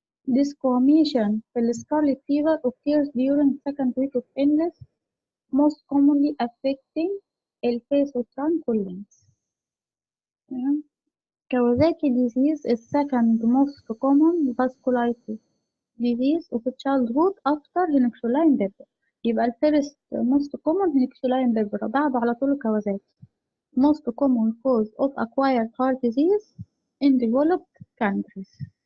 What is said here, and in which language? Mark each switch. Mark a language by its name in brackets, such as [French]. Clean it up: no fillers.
[English] Desquamation [Arabic] في السكارلت [English] fever occurs during second week of illness, most commonly affecting [Arabic] الفيس والtrunk والlimbs. [English] Kawasaki disease is second most common vasculitis disease of childhood after Henoch Schonlein purpura. [Arabic] يبقى الفيرست most common هينكشولاين بيبر، بعده على طول كawasaki. [English] Most common cause of acquired heart disease in developed countries.